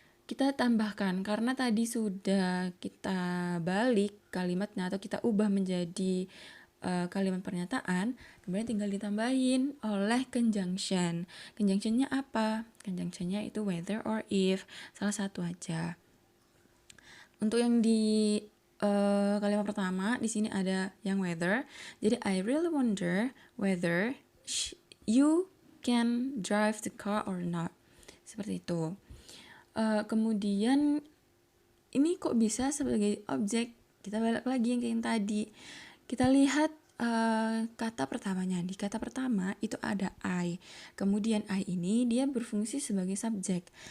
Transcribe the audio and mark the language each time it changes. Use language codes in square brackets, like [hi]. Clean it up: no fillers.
[id] kita tambahkan, karena tadi sudah kita balik kalimatnya atau kita ubah menjadi kalimat pernyataan, kemudian tinggal ditambahin oleh conjunction. Conjunctionnya apa? Conjunctionnya itu whether or if, salah satu aja. Untuk yang di kalimat pertama di sini ada yang whether. [en] Jadi I really wonder whether you can drive the car or not. [id] Seperti itu. Kemudian ini kok bisa sebagai objek? Kita balik lagi yang kayak yang tadi. Kita lihat kata pertamanya. Di kata pertama itu ada I. Kemudian I ini dia berfungsi sebagai subjek.